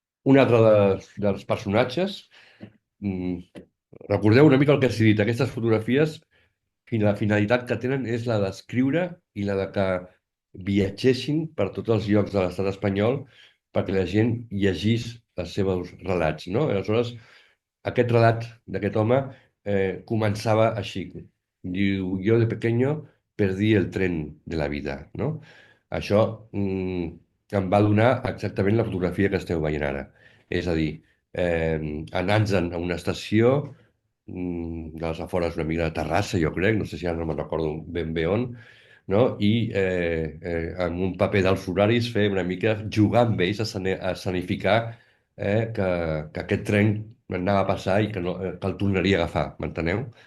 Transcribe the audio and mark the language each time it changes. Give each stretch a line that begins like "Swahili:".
Catalan: Un altre dels personatges, mm, recordeu una mica el que has dit, aquestes fotografies, la finalitat que tenen és la d'escriure i la de que viatgessin per tots els llocs de l'estat espanyol perquè la gent llegís els seus relats, no? Aleshores, aquest relat d'aquest home començava així.
Spanish: Diu,
Catalan: jo
Spanish: de pequeño perdí el tren de la vida, no?
Catalan: Això em va donar exactament la fotografia que esteu veient ara. És a dir, anant-se'n a una estació de les afores una mica de Terrassa, jo crec, no sé si ara no me'n recordo ben bé on, no? I amb un paper dels horaris fer una mica jugar amb ells a escenificar que aquest tren anava a passar i que el tornaria a agafar, m'enteneu?